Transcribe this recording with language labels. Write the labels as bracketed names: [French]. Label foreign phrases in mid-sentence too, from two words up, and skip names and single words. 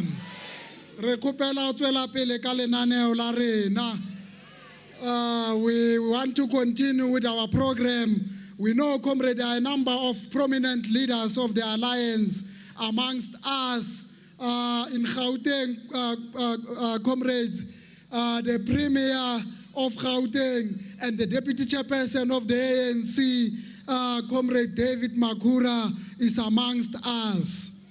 [Tswana] Re kopela o tswela pele ka lenaneo la rena. [English] We want to continue with our program. We know, comrade, there are a number of prominent leaders of the alliance amongst us in Gauteng, comrades, the Premier of Gauteng and the Deputy Chairperson of the ANC, Comrade David Makura, is amongst us.